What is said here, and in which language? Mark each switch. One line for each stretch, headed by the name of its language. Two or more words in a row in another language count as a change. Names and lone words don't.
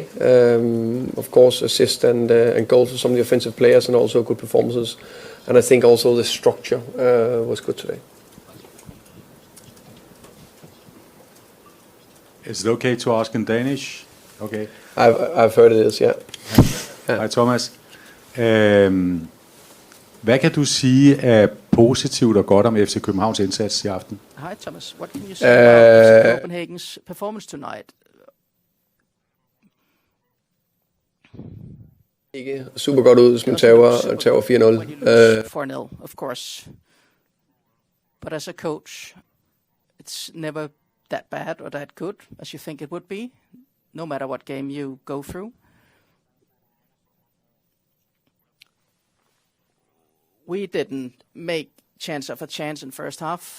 English: Of course, assist and goals for some of the offensive players, and also good performances. And I think also the structure was good today. Is it okay to ask in Danish? Okay. I've heard it is, yeah.
Danish: Hej Thomas. Hvad kan du sige af positivt og godt om FC Københavns indsats i aften?
English: Hi Thomas, what can you say about Copenhagen's performance tonight?
Danish: Ikke super godt ud, hvis man tager 4-0.
English: 4-0, of course. But as a coach, it's never that bad or that good as you think it would be, no matter what game you go through. We didn't make chance after chance in first half.